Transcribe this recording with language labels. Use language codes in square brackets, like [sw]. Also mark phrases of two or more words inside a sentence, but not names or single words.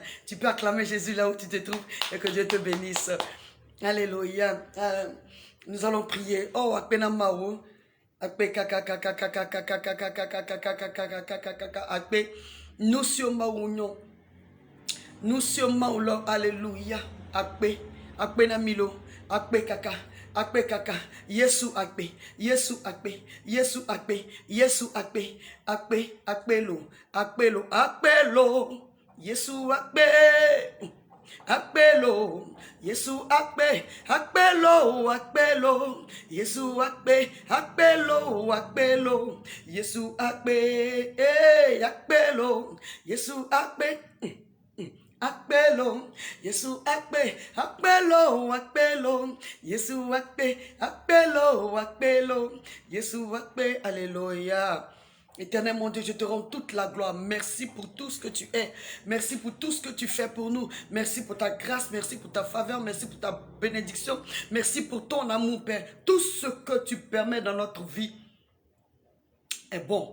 [fr] Tu peux acclamer Jésus là où tu te trouves et que Dieu te bénisse. Alléluia. Nous allons prier. [ee] Oh, akpena mao. Akpe kaka kaka kaka kaka kaka kaka kaka kaka kaka kaka akpe. [fr] Nous sommes union. Nous sommes là. Alléluia. [ee] Akpe. Akpe na milo. Akpe kaka. Akpe kaka. Yesu akpe. Yesu akpe. Yesu akpe. Yesu akpe. Akpe. Akpe lo. Akpe lo. Akpe lo. Yesu akpe. Akpelo, Yesu akpe, akpelo, akpelo, Yesu akpe, akpelo, akpelo, Yesu akpe, akpelo, Yesu akpe, akpelo, Yesu akpe, akpelo, akpelo, Yesu akpe, akpelo, akpelo, Yesu akpe, [fr] alléluia. Éternel mon Dieu, je te rends toute la gloire. Merci pour tout ce que tu es. Merci pour tout ce que tu fais pour nous. Merci pour ta grâce. Merci pour ta faveur. Merci pour ta bénédiction. Merci pour ton amour, Père. Tout ce que tu permets dans notre vie est bon.